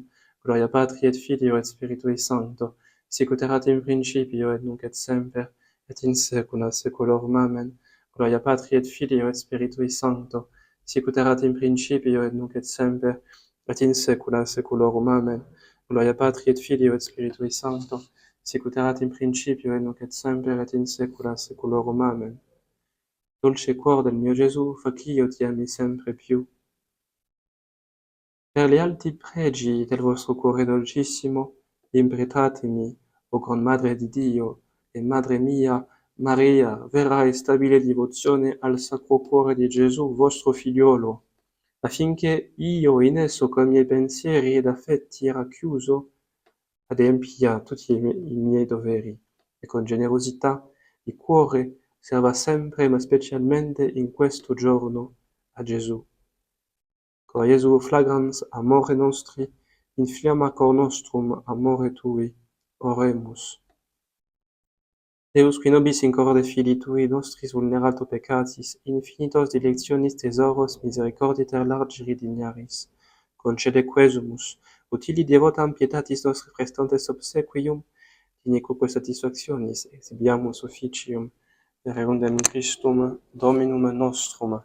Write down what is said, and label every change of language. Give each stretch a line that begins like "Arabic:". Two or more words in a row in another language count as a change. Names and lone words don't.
Latin: Gloria Patri et Filio et Spiritui Sancto, sicut erat in principio, et nunc et semper, et in saecula saeculorum. Amen. Gloria Patri et Filio et Spiritui Sancto, sicut erat in principio, et nunc et semper, et in saecula saeculorum. Amen. Gloria Patri et Filio et Spiritui Sancto, sicut erat in principio, et nunc et semper, et in saecula saeculorum. Amen.
Italian: Dolce cuor del mio Gesù, facio ti ami sempre più. Per gli alti pregi del vostro cuore dolcissimo, impretatemi, o Gran Madre di Dio, e Madre mia, Maria, vera e stabile devozione al Sacro Cuore di Gesù, vostro figliolo, affinché io in esso con i miei pensieri ed affetti racchiuso adempia tutti i miei doveri, e con generosità di cuore serva sempre, ma specialmente in questo giorno, a Gesù.
Latin: Cor Jesu flagrans amore nostri, inflamma cor nostrum amore tui. Oremus. Deus, qui nobis in corde filii tui nostris vulnerato peccatis, infinitos dilectionis tesoros misericordii ter largiri dignaris, concede quesumus, utili devotam pietatis nostri prestantes obsequium, dinequoque satisfactionis exhibiamus officium, per eundem Christum Dominum nostrum.